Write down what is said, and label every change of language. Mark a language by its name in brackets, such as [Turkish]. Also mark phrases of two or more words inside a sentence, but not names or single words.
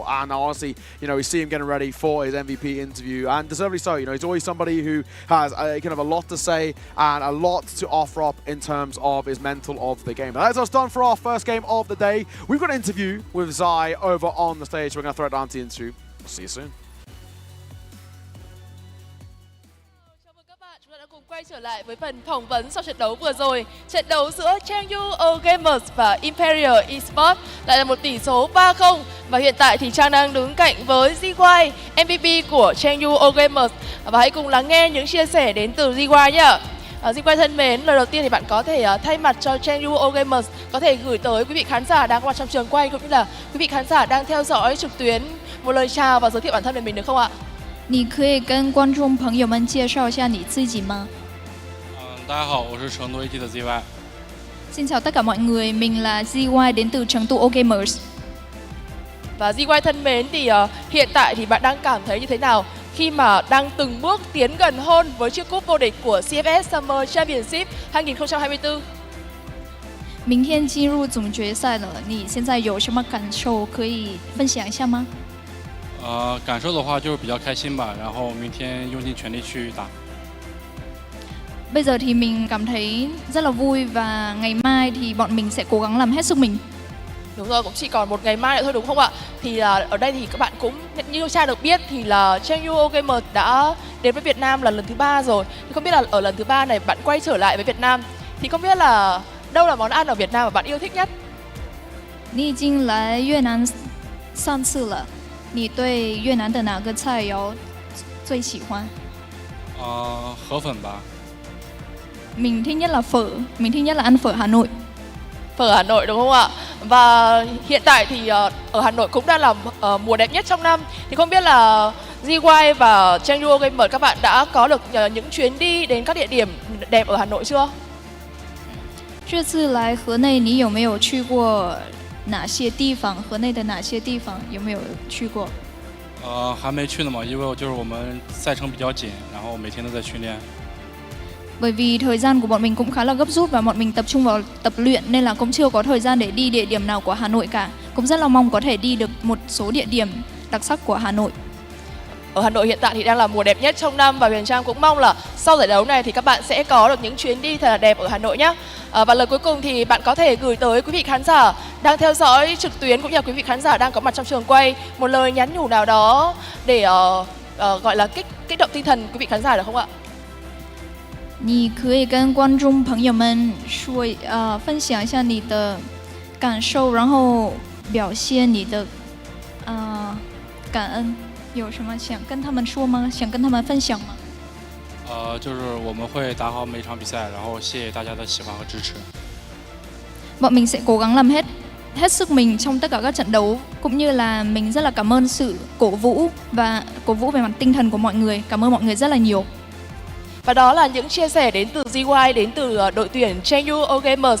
[English] And honestly, you know, we see him getting ready for his MVP interview, and deservedly so. You know, he's always somebody who has kind of a lot to say and a lot to offer up in terms of his mental of the game. But that's us done for our first game of the day. We've got an interview with Zai over on the stage. We're going to throw it down to the interview. See you soon. [Vietnamese] Chào mừng các bạn, chúng ta đã cùng quay trở lại với phần phỏng vấn sau trận đấu vừa rồi. Trận đấu giữa CHENGDU Gamers và IMPERIAL Esports lại là một tỷ số 3-0. Và hiện tại thì Trang đang đứng cạnh với ZY, MVP của CHENGDU Gamers. Và hãy cùng lắng nghe những chia sẻ đến từ ZY nhé. ZY thân mến, lời đầu tiên thì bạn có thể thay mặt cho CHENGDU Gamers có thể gửi tới quý vị khán giả đang có mặt trong trường quay cũng như là quý vị khán giả đang theo dõi trực tuyến một lời chào và giới thiệu bản thân về mình được không ạ? [Chinese] 你可以跟观众朋友们介绍一下你自己吗？大家好，我是成都 AT 的 ZY。 [Vietnamese] Xin chào tất cả mọi người, mình là ZY đến từ CHENGDU Gamers. Và ZY thân mến thì hiện tại thì bạn đang cảm thấy như thế nào khi mà đang từng bước tiến gần hơn với chiếc cúp vô địch của CFS Summer Championship 2024? [Chinese] 明天进入总决赛了，你现在有什么感受可以分享一下吗？感受的话就是比较开心吧，然后明天用尽全力去打。 [Vietnamese] Bây giờ thì mình cảm thấy rất là vui và ngày mai thì bọn mình sẽ cố gắng làm hết sức mình. Đúng rồi, cũng chỉ còn một ngày mai nữa thôi đúng không ạ? Thì ở đây thì các bạn cũng như Cha được biết thì là CHENGDU Gamers đã đến với Việt Nam là lần thứ 3 rồi. Thì không biết là ở lần thứ 3 này bạn quay trở lại với Việt Nam thì không biết là đâu là món ăn ở Việt Nam mà bạn yêu thích nhất? [Chinese] 你已经来越南3次了，你对越南的哪个菜肴最喜欢？河粉吧。 [Vietnamese] Mình thích nhất là phở, mình thích nhất là ăn phở Hà Nội. Phở Hà Nội đúng không ạ? Và hiện tại thì ở Hà Nội cũng đang là mùa đẹp nhất trong năm. Thì không biết là ZY và CHENGDU Gamers các bạn đã có được những chuyến đi đến các địa điểm đẹp ở Hà Nội chưa? [Chinese] 这次来河内，你有没有去过哪些地方？河内的哪些地方有没有去过？还没去呢嘛，因为就是我们赛程比较紧，然后每天都在训练。 [Vietnamese] Bởi vì thời gian của bọn mình cũng khá là gấp rút và bọn mình tập trung vào tập luyện nên là cũng chưa có thời gian để đi địa điểm nào của Hà Nội cả. Cũng rất là mong có thể đi được một số địa điểm đặc sắc của Hà Nội. Ở Hà Nội hiện tại thì đang là mùa đẹp nhất trong năm và Huyền Trang cũng mong là sau giải đấu này thì các bạn sẽ có được những chuyến đi thật là đẹp ở Hà Nội nhé. Và lời cuối cùng thì bạn có thể gửi tới quý vị khán giả đang theo dõi trực tuyến cũng như là quý vị khán giả đang có mặt trong trường quay một lời nhắn nhủ nào đó để gọi là kích động tinh thần quý vị khán giả được không ạ? [Chinese] 你可以跟观众朋友们说，分享一下你的感受，然后表现你的感恩。有什么想跟他们说吗？想跟他们分享吗？就是我们会打好每场比赛，然后谢谢大家的喜欢和支持。 [Vietnamese] Bọn mình sẽ cố gắng làm hết sức mình trong tất cả các trận đấu, cũng như là mình rất là cảm ơn sự cổ vũ về mặt tinh thần của mọi người. Cảm ơn mọi người rất là nhiều. Và đó là những chia sẻ đến từ ZY, đến từ đội tuyển CHENGDU Gamers.